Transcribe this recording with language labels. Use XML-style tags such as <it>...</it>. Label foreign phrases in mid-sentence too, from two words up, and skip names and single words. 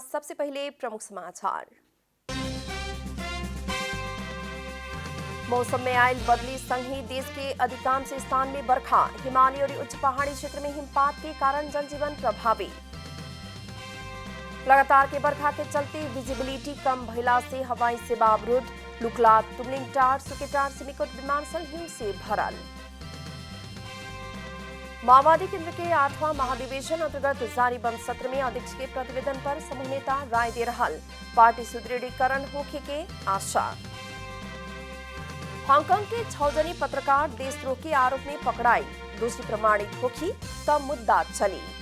<bho>सबसे पहले प्रमुख समाचार। मौसम में आयल बदली संग ही देश के अधिकांश स्थान में बरखा, हिमालय और उच्च पहाड़ी क्षेत्र में हिमपात के कारण जनजीवन प्रभावित। लगातार के बरखा के चलते विजिबिलिटी कम भइला से हवाई सेवा अवरुद्ध, लुकला तुमलिंगटार सुकेटार सिमिकोट विमानस्थल हिम से भरल। माओवादी केंद्र के 8वां महाधिवेशन अंतर्गत जारी बंद सत्र में अध्यक्ष के प्रतिवेदन पर समूह नेता राय दे रहल, पार्टी सुदृढ़ीकरण होखे के आशा। हांगकांग के 6 जनी पत्रकार देशद्रोह के आरोप में पकड़ाई, दोषी प्रमाणित होखी तब मुद्दा चली।</bho>